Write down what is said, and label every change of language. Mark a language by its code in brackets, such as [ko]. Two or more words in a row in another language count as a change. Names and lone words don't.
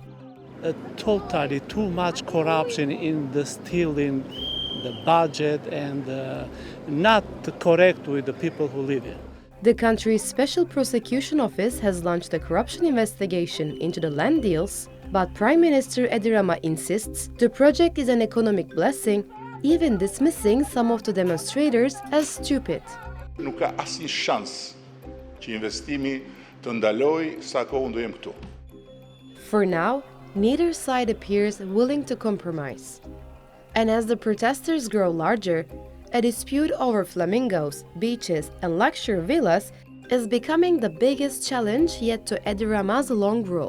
[en] Totally too much corruption in the stealing the budget and not correct with the people who live here. The country's Special Prosecution Office has launched a corruption investigation into the land deals, but Prime Minister Edi Rama insists the project is an economic blessing, even dismissing some of the demonstrators as stupid. [sq] Nuk ka asnjë shans që investimi të ndalojë sa kohë do jem këtu. [en] For now, neither side appears willing to compromise. And as the protesters grow larger, a dispute over flamingos, beaches, and luxury villas is becoming the biggest challenge yet to Edi Rama's long rule.